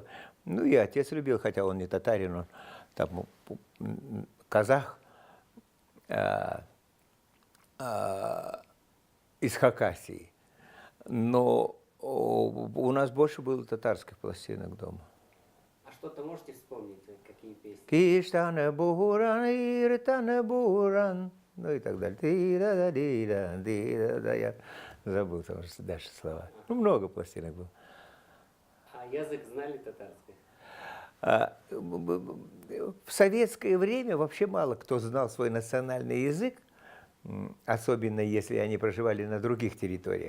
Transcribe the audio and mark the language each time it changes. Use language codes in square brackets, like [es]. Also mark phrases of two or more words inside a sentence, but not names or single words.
[ru] Ну и отец любил, хотя он не татарин, он там казах из Хакасии. Но У нас больше было татарских пластинок дома. А что-то можете вспомнить, какие песни? [tt] Киштана буран, иртана буран, [ru] ну и так далее. Ти-да-да-ди-да, я забыл там дальше слова. Ну, много пластинок было. А язык знали татарский? В советское время вообще мало кто знал свой национальный язык, особенно если они проживали на других территориях.